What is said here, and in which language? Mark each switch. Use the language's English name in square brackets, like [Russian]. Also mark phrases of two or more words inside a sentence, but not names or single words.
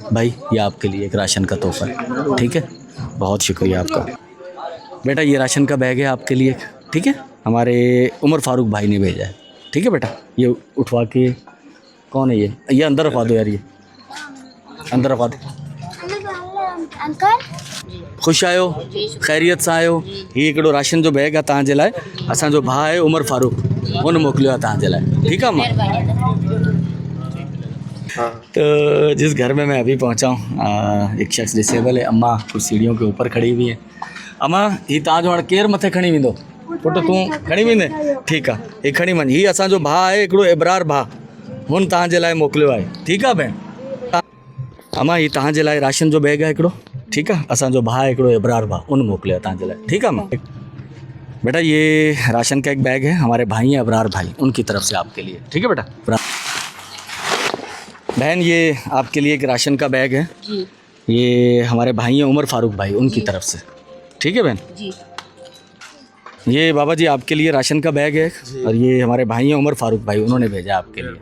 [Urdu] بھائی، یہ آپ کے لیے ایک راشن کا تحفہ ہے، ٹھیک ہے، بہت شکریہ آپ کا بیٹا. یہ راشن کا بیگ ہے آپ کے لیے، ٹھیک ہے، ہمارے عمر فاروق بھائی نے بھیجا ہے، ٹھیک ہے بیٹا. یہ اٹھوا کے، کون ہے یہ اندر رکھوا دو یار، یہ اندر رکھوا دو. [Sindhi] खुश आयो, खैरियत सां आयो? ही हिकिड़ो राशन जो बैग आहे तव्हां जे लाइ, असांजो भाउ आहे उमर फ़ारूक, हुन मोकिलियो आहे तव्हां जे लाइ, ठीकु आहे मां। [Urdu] تو جس گھر میں میں ابھی پہنچا ہوں، ایک شخص ڈس ایبل ہے، اماں کچھ سیڑھیوں کے اوپر کھڑی ہوئی ہے. [Sindhi] अम्मा, ही तव्हांजो हाणे केरु मथे खणी वेंदो? पुटु तूं खणी वेंदे? ठीकु आहे, ही खणी वञ। ही असांजो भाउ आहे हिकिड़ो इब्रार भाउ, हुन तव्हां जे लाइ मोकिलियो आहे, ठीकु आहे भेण। अम्मा, ही तव्हां जे लाइ राशन जो बैग आहे हिकिड़ो, [Urdu] ٹھیک ہے, [Sindhi] असांजो भाउ हिकिड़ो इब्रार भाउ, उन मोकिलियो तव्हां जे लाइ, ठीकु आहे मां। [Urdu] بیٹا، یہ راشن کا ایک بیگ ہے، ہمارے بھائی ہیں ابرار بھائی، ان کی طرف سے آپ کے لیے، ٹھیک ہے بیٹا. بہن، یہ آپ کے لیے ایک راشن کا بیگ ہے، یہ ہمارے بھائی ہیں عمر فاروق بھائی، ان کی طرف سے، ٹھیک ہے بہن. یہ بابا جی آپ کے لیے راشن کا بیگ ہے، اور یہ ہمارے بھائی ہیں عمر فاروق بھائی، انہوں نے بھیجا آپ کے لیے.